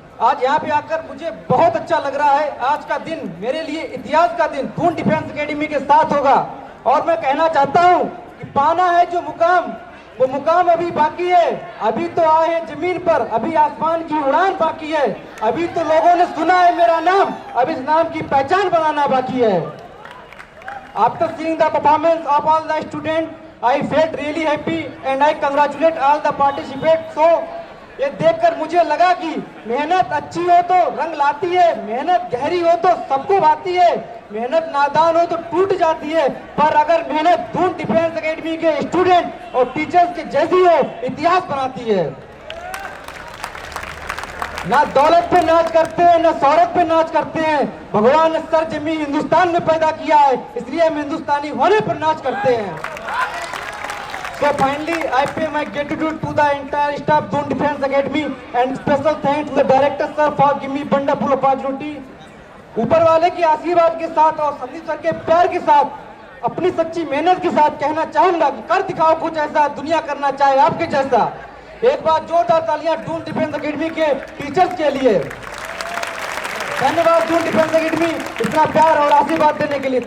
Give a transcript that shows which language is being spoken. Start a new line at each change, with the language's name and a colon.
Hindi: आज यहाँ पे आकर मुझे बहुत अच्छा लग रहा है। आज का दिन मेरे लिए इतिहास का दिन दून डिफेंस एकेडमी के साथ होगा। और मैं कहना चाहता हूँ कि पाना है जो मुकाम, वो मुकाम अभी बाकी है। अभी तो आए हैं जमीन पर, अभी आसमान की उड़ान बाकी है। अभी तो लोगों ने सुना है मेरा नाम, अब इस नाम की पहचान बनाना बाकी है।
English: After seeing the performance of all the students, I felt really happy and I congratulate all the participants.
Hindi: So, ये देखकर मुझे लगा कि मेहनत अच्छी हो तो रंग लाती है, मेहनत गहरी हो तो सबको भाती है, मेहनत नादान हो तो टूट जाती है। पर अगर मेहनत दून डिफेंस एकेडमी के स्टूडेंट और टीचर्स के जैसी हो, इतिहास बनाती है। ना दौलत पे नाच करते हैं, ना शौहरत पे नाच करते हैं। भगवान ने सर जमीन हिंदुस्तान में पैदा किया है, इसलिए हम हिंदुस्तानी होने पर नाच करते हैं।
English: So finally, I pay my gratitude to the entire staff Doon Defense Academy and special thanks to the director sir for giving me wonderful opportunity.
Hindi: ऊपर वाले की आशीर्वाद के साथ और संदीप सर के प्यार के साथ, अपनी सच्ची मेहनत के साथ कहना चाहूंगा कि कर दिखाओ कुछ ऐसा, दुनिया करना चाहे आपके जैसा। एक बार जोरदार तालियां डून डिफेंस एकेडमी के टीचर्स के लिए। धन्यवाद डून डिफेंस एकेडमी इतना प्यार और आशीर्वाद देने के लिए।